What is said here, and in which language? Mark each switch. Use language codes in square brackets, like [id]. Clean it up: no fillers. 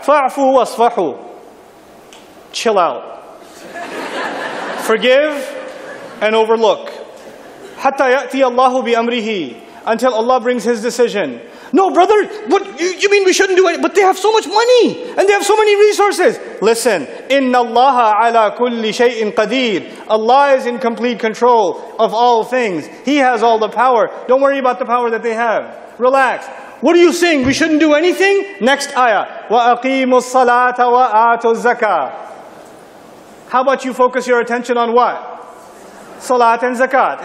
[ar] فَاعْفُوا وَاصْفَحُوا. [en] Chill out. Forgive and overlook. [ar] حَتَّى يَأْتِيَ اللَّهُ بِأَمْرِهِ. [en] Until Allah brings His decision. No, brother, what you mean we shouldn't do it? But they have so much money and they have so many resources. [ar] Listen, إِنَّ اللَّهَ عَلَى كُلِّ شَيْءٍ قَدِيرٌ. [en] Allah is in complete control of all things. He has all the power. Don't worry about the power that they have. Relax. What are you saying? We shouldn't do anything? Next ayah. [ar] وَأَقِيمُوا الصَّلَاةَ وَآتُوا الزَّكَاةَ. [en] How about you focus your attention on what? Salat and zakat.